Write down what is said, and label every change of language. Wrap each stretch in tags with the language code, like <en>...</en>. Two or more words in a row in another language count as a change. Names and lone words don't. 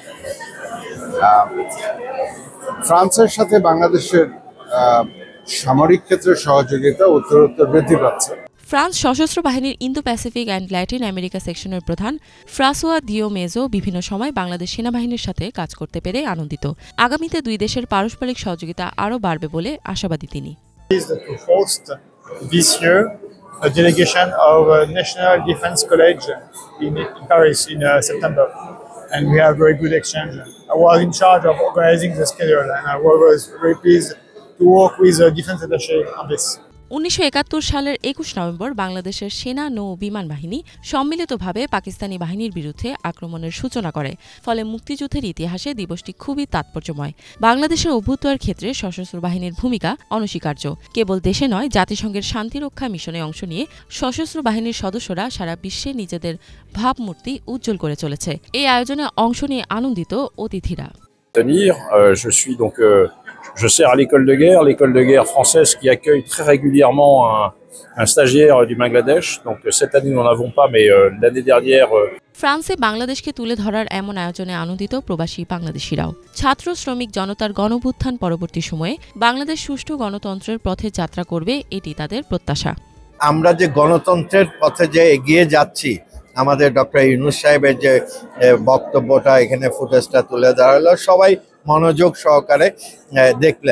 <bn>ফ্রান্সের সাথে বাংলাদেশের সামরিক ক্ষেত্রে সহযোগিতা উত্তরোত্তর বৃদ্ধি পাচ্ছে। ফ্রান্স সশস্ত্র বাহিনীর ইন্দো প্যাসিফিক অ্যান্ড ল্যাটিন আমেরিকা সেকশনের প্রধান ফ্রাঁসোয়া দিওমেজো বিভিন্ন সময় বাংলাদেশ সেনাবাহিনীর সাথে কাজ করতে পেরে আনন্দিত। আগামীতে দুই দেশের পারস্পরিক সহযোগিতা আরও বাড়বে বলে আশাবাদী তিনি।</bn> <en>A delegation of National Defense College in Paris in September, and we have very good exchange. I was in charge of organizing the schedule, and I was very pleased to work with the defense attaché on this.</en> <bn>১৯৭১ সালের ২১ নভেম্বর বাংলাদেশের সেনা নৌ বিমান বাহিনী সম্মিলিতভাবে পাকিস্তানি বাহিনীর বিরুদ্ধে আক্রমণের সূচনা করে। ফলে মুক্তিযুদ্ধের ইতিহাসে দিবসটি খুবই তাৎপর্যময়। বাংলাদেশের অভ্যুদয়ের ক্ষেত্রে সশস্ত্র বাহিনীর ভূমিকা অনস্বীকার্য। কেবল দেশে নয়, জাতিসংঘের শান্তিরক্ষা মিশনে অংশ নিয়ে সশস্ত্র বাহিনীর সদস্যরা সারা বিশ্বে নিজেদের ভাবমূর্তি উজ্জ্বল করে চলেছে। এই আয়োজনে অংশ নিয়ে আনন্দিত অতিথিরা।</bn> <fr>Je sers à l'école de guerre française qui accueille très régulièrement un stagiaire du Bangladesh. Donc cette année nous n'en avons pas, mais l'année dernière.</fr> <bn>ফ্রান্সে বাংলাদেশকে তুলে ধরার এমন আয়োজনে আনন্দিত প্রবাসী বাংলাদেশিরাও। ছাত্র শ্রমিক জনতার গণঅভ্যুত্থান পরবর্তী সময়ে বাংলাদেশ সুষ্ঠু গণতন্ত্রের পথে যাত্রা করবে, এটি তাদের প্রত্যাশা। আমরা যে গণতন্ত্রের পথে যে এগিয়ে যাচ্ছি, আমাদের ডক্টর ইউনূস সাহেবের যে বক্তব্যটা এখানে ফুটেজটা তুলে ধরা হলো, সবাই মনোযোগ সহকারে দেখলেন।</bn>